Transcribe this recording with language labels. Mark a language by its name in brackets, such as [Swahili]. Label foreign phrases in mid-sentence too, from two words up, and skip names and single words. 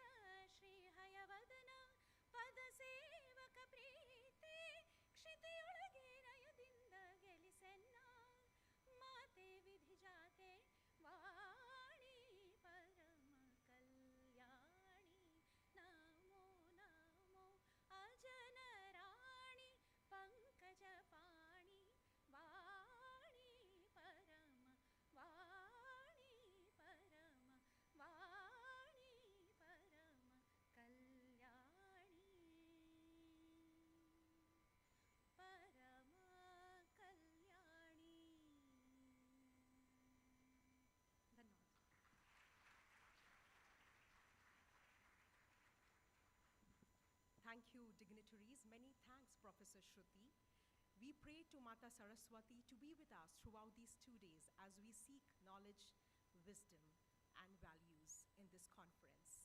[Kannada] ಶ್ರೀ ಹಯವದನ ಪದ ಸೇವಕ ಪ್ರೀತೆ ಕ್ಷಿತಿಯೊಳಗೆ ನಯದಿಂದ ಗೆಲಿಸೆನ್ನ ಮಾತೆ ವಿಧಿ ಜಾತೆ [Sanskrit] ವಾಣಿ ಪರಮ ಕಲ್ಯಾಣಿ ನಮೋ ನಮೋ ಅಜನರಾಣಿ पंकजपाणि वाणी परम वाणी परम वाणी परम कल्याणी परम कल्याणी [English] धन्यवाद। Thank you, dignitaries. Many thanks, Professor Shruti. We pray to Mata Saraswati to be with us throughout these 2 days as we seek knowledge, wisdom, values in this conference.